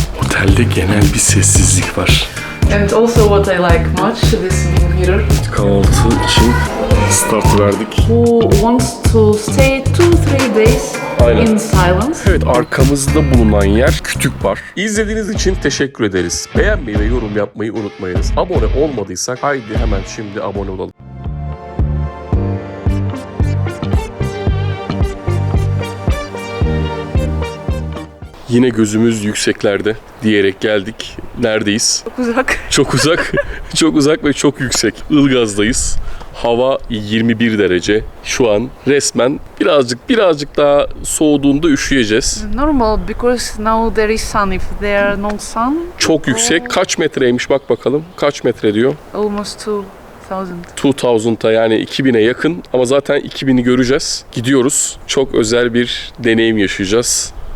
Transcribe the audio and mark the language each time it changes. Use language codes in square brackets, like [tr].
[tr] Otelde genel bir sessizlik var. [en] And also what I like much, this big mirror. [tr] Kahvaltı için start verdik. [en] Who wants to stay 2-3 days [tr] Aynen. [en] in silence? [tr] Evet, arkamızda bulunan yer kütük bar. İzlediğiniz için teşekkür ederiz. Beğenmeyi ve yorum yapmayı unutmayınız. Abone olmadıysak haydi hemen şimdi abone olalım. Yine gözümüz yükseklerde diyerek geldik. Neredeyiz? Çok uzak. Çok uzak, çok uzak ve çok yüksek. Ilgaz'dayız. Hava 21 derece. Şu an resmen birazcık daha soğuduğunda üşüyeceğiz. [en] Normal because now there is sun. If there are no sun, [tr] Çok yüksek. Kaç metreymiş bak bakalım. Kaç metre diyor? [en] almost 2000. [tr] 2000'a yani 2000'e yakın ama zaten 2000'i göreceğiz. Gidiyoruz. Çok özel bir deneyim yaşayacağız.